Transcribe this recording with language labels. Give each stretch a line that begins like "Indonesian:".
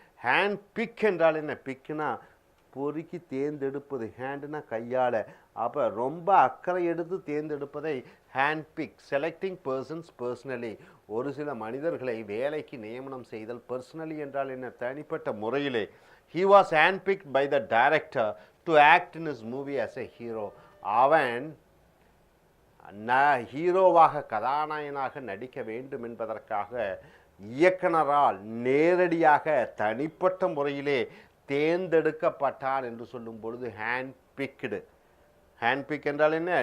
Tamil: Hand big என்றால் என்ன, பிக்னா பொறுக்கி தேர்ந்தெடுப்பது, ஹேண்டுனா கையால். அப்போ ரொம்ப அக்கறை எடுத்து தேர்ந்தெடுப்பதை hand big.
English: selecting persons personally,
Tamil: ஒரு சில மனிதர்களை வேலைக்கு நியமனம் செய்தல். பர்சனலி என்றால் என்ன, தனிப்பட்ட முறையிலே.
English: he was handpicked by the director to act in his movie as a hero.
Tamil: அவன் ஹீரோவாக கதாநாயகனாக நடிக்க வேண்டும் என்பதற்காக இயக்குனரால் நேரடியாக தனிப்பட்ட முறையிலே தேர்ந்தெடுக்கப்பட்டான் என்று சொல்லும் பொழுது ஹேண்ட்பிக் என்றால் என்ன?